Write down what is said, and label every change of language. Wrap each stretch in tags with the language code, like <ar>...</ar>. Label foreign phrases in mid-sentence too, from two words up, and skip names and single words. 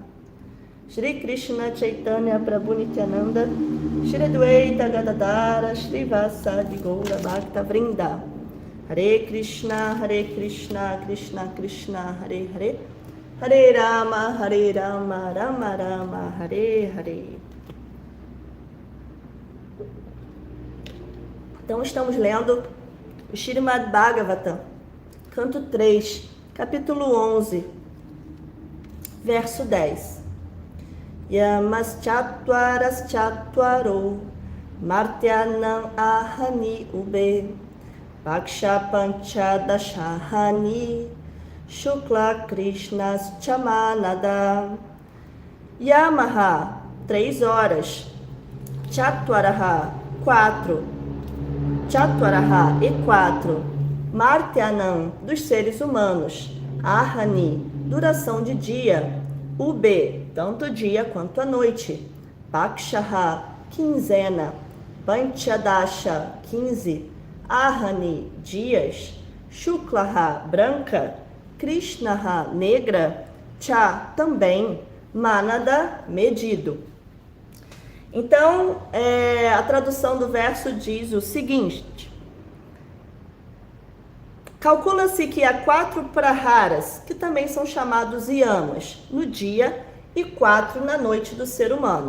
<sa>Shri Krishna Chaitanya Prabhu Nityananda Shri Adwaita Gadadara Shri Vasadi Gaura Bhakta Vrinda. Hare Krishna Krishna Krishna Hare Hare Hare Rama Rama Rama Hare Hare.</sa> <pt>Então estamos lendo o Srimad Bhagavatam, canto 3, capítulo 11, verso 10.</pt> <sa>Yamaschatwaraschatwaro Martyanam ahani ube Paksha panchadashahani Shukla Krishnas chamanada.</sa> <pt>Yamaha, 3 horas. Chatwaraha, 4. Chatwaraha e 4. Martyanam, dos seres humanos. Ahani, duração de dia. Ube, tanto dia quanto a noite. Pakshaha, quinzena. Panchadasha, 15. Ahani, dias. Shuklaha, branca. Krishnaha, negra. Cha, também. Manada, medido. Então, a tradução do verso diz o seguinte: calcula-se que há 4 praharas, que também são chamados yamas, no dia e 4 na noite do ser humano.</pt>